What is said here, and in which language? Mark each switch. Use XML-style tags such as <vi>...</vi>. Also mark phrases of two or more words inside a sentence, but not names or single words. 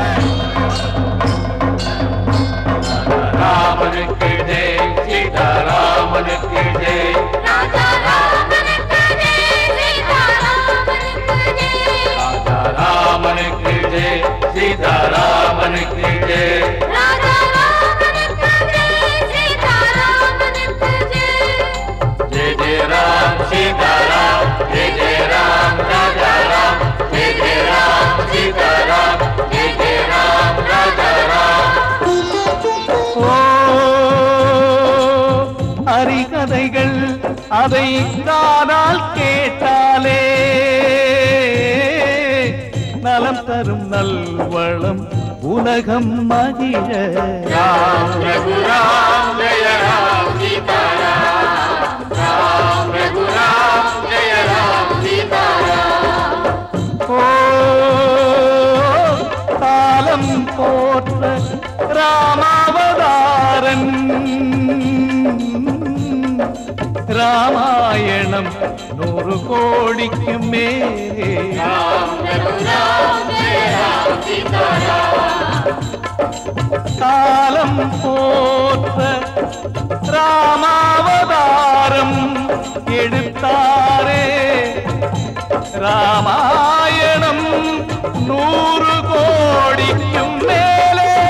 <ta>ராமனுக்கு ஜெய் சீதாராமனுக்கு ஜெய் ராமனுக்கு ஜெய் சீதாராமனுக்கு ஜெய்</ta> <hi>सीताराम जय जय राम राजा राम जय जय राम सीताराम जय जय राम राजा राम</hi> <ta>அறிகதைகள் அதை தானால் கேட்டாலே நலம் தரும் நல்வளம் உலகம் மகிழ</ta> <hi>राम रघुराम जय राम सीताराम राम रघुराम जय राम सीताराम</hi> <ta>காலம் போற்ற ராமாவதாரன் ராமாயணம் 100 கோடிக்கு மேலே</ta> <hi>राम रघुराम जय राम सीताराम</hi> <ta>காலம் போற்ற ராமாவதாரம் எடுத்தாரே ராமாயணம் 100 கோடிக்கும் மேலே</ta>